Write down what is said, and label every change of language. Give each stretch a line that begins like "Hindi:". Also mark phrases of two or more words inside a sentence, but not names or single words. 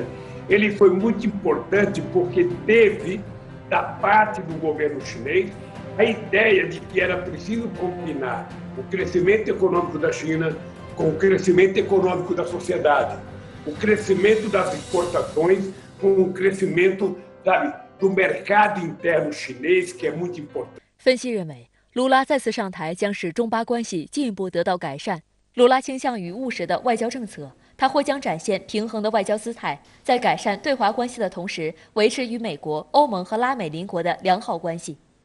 Portuguese: Ele foi muito importante porque teve, da parte do governo chinês, a ideia de que era preciso combinar o crescimento econômico da China com o crescimento econômico da sociedade, o crescimento das exportações com o crescimento, sabe, do mercado interno chinês, que é muito importante。
Chinese: 分析认为，卢拉再次上台将使中巴关系进一步得到改善。卢拉倾向于务实的外交政策，他或将展现平衡的外交姿态，在改善对华关系的同时，维持与美国、欧盟和拉美邻国的良好关系。